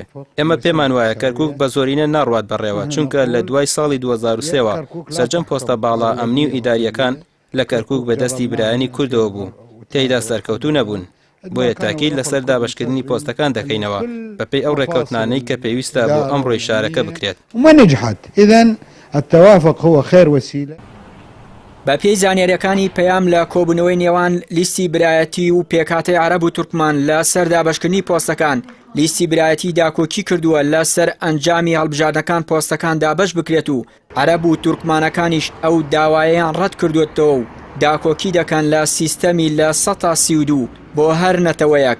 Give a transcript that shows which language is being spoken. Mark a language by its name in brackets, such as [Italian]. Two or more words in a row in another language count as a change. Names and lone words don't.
[Central Kurdish] ئێمە پێمان وایە کەرکووک بە زۆرینە ناڕوات بەڕێوە چونکە لە دوای ساڵی 2023ەوە سەرجەم پۆستە باڵا ئەمنی و ئیداریەکان لە کەرکووک بەدەستی برایانی کوردەوە بوو تێیدا سەرکەوتوو نەبوون. بۆیە تاکید لەسەر دابەشکردنی پۆستەکان دەکەینەوە بەپێی ئەو ڕێکەوتنانەی کە پێویستە بۆ ئەمڕۆی شارەکە بکرێت. [Arabic] ونجحت إذن التوافق هو خير وسيلة. [Central Kurdish] بە پێی زانیاریەکانی پەیام لە کۆبوونەوەی نێوان لیستی برایەتی و پێکهاتەی عەرەب و تورکمان لە سەر دابەشکردنی پۆستەکان لیستی برایەتی داکۆکی کردووە لە سەر ئەنجامی هەڵبژاردنەکان پۆستەکان دابەش بکرێت و عەرەب و تورکمانەکانیش ئەو داوایەیان ڕەت کردوێتەوە و داکۆکی دەکەن لە سیستەمی لە 132 بۆ هەر نەتەوەیەک.